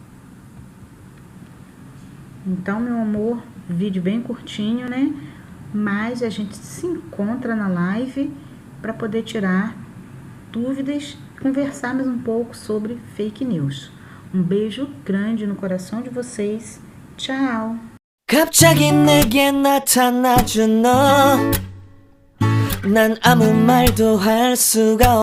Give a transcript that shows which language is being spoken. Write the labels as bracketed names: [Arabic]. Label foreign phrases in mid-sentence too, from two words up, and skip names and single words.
[Portuguese] Então, meu amor, vídeo bem curtinho, Mas a gente se encontra na live para poder tirar dúvidas, conversar mais um pouco sobre [English] fake news. [Portuguese] Um beijo grande no coração de vocês. Tchau! [Korean] 갑자기 내게 나타나준 너, 난 아무 말도 할 수가